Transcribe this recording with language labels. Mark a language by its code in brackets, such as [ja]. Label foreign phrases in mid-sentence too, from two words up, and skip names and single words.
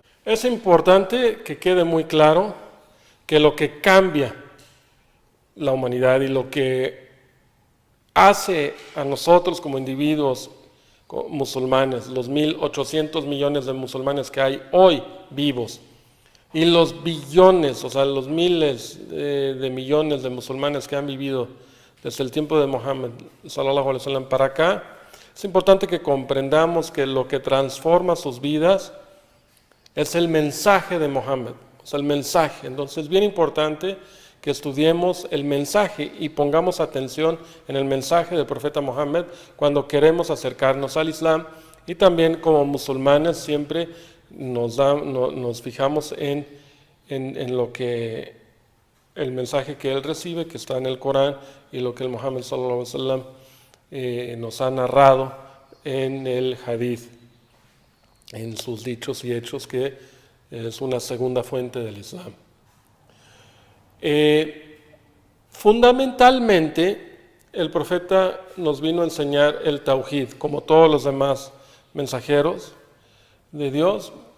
[es] Es importante que quede muy claro que lo que cambia la humanidad y lo que hace a nosotros como individuos musulmanes, los 1.800 millones de musulmanes que hay hoy vivos, y los billones, o sea, los miles de millones de musulmanes que han vivido desde el tiempo de Muhammad, [ar] صلى الله عليه وسلم, [es] para acá, es importante que comprendamos que lo que transforma sus vidas es el mensaje de Muhammad, o sea, el mensaje. Entonces es bien importante que estudiemos el mensaje y pongamos atención en el mensaje del profeta Muhammad cuando queremos acercarnos al Islam, y también como musulmanes siempre nos fijamos en lo que el mensaje que él recibe, que está en el Corán, y lo que el Muhammad [ar] صلى الله عليه وسلم [es] nos ha narrado en el hadith, en sus dichos y hechos, que es una segunda fuente del Islam. Fundamentalmente, el profeta nos vino a enseñar el tauhid, como todos los demás mensajeros de Dios.